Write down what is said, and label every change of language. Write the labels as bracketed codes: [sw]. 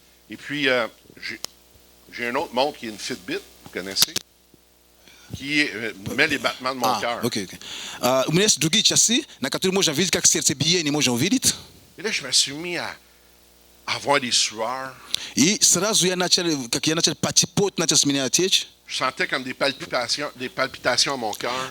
[fr] Et puis, j'ai une autre montre qui est une Fitbit, vous connaissez, qui met les battements de mon cœur. [ru] Окей. У меня есть другие часы, на которые можно видеть, как сердцебиение можно увидеть. [fr] Et là, je me suis mis à avoir des sueurs. [ru] И сразу я начал потипот, начал с меня течь. [fr] Je sentais comme des palpitations à mon cœur.